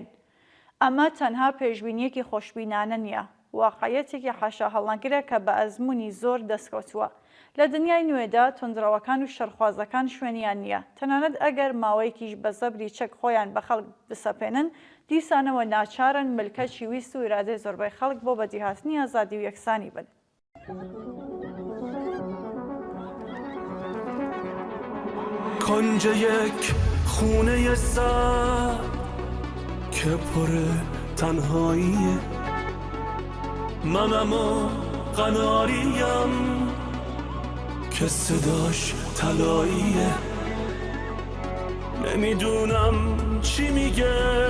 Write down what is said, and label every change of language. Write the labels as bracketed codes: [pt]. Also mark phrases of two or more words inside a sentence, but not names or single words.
[ckb] ئەمە تەنها پێشبینیەکی خۆشبینانە نییە، واقعەتێکی حاشا هەڵنەگرە کە بە ئەزمموی زۆر دەستکەوتووە. لە دنیای نوێدا تۆندراوەکان و شەرخوازەکان شوێنیان نییە، تەنانەت ئەگەر ماوەیەکیش بە زەبری چەک خۆیان بە خەڵک بسەپێنن، دیسانەوە ناچارن ملکەچی ویست و ئیرادەی زۆربەی خەڵک بۆ بەدیهاتنی ئازادی و یەکسانی بن. [fa] کنج یک خونه سر که پر تنهاییه، منم و قناریم که صداش طلاییه، نمیدونم چی میگه،